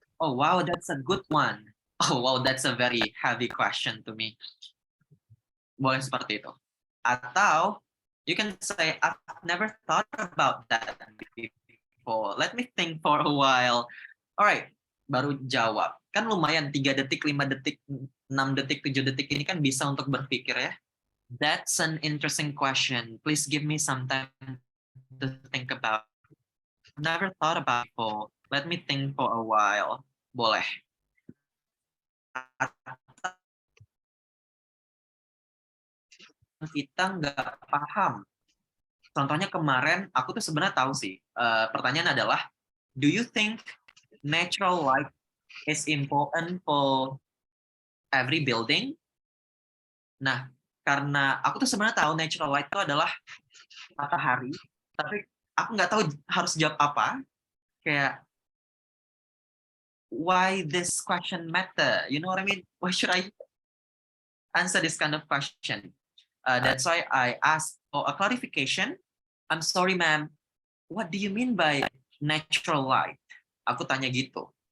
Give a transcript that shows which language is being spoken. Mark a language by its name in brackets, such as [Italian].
[English] Oh wow, that's a good one. Oh wow, that's a very heavy question to me." [Indonesian] Boleh seperti itu. Atau [English] you can say, "I've never thought about that before. Let me think for a while." Alright, [Indonesian] baru jawab. Kan lumayan 3 detik, 5 detik, 6 detik, 7 detik ini kan bisa untuk berpikir ya. [English] That's an interesting question. Please give me some time to think about. Never thought about it before. Let me think for a while. [Indonesian] Boleh. Kita nggak paham. Contohnya kemarin, aku tuh sebenarnya tahu sih. Pertanyaan adalah, [English] do you think natural light is important for every building? [Indonesian] Nah, karena aku tuh sebenarnya tahu natural light itu adalah matahari, tapi aku nggak tahu harus jawab apa. Kayak, [English] why this question matter? You know what I mean? Why should I answer this kind of question? That's why I asked for a clarification. I'm sorry, ma'am. What do you mean by natural light? [Indonesian] Aku tanya gitu.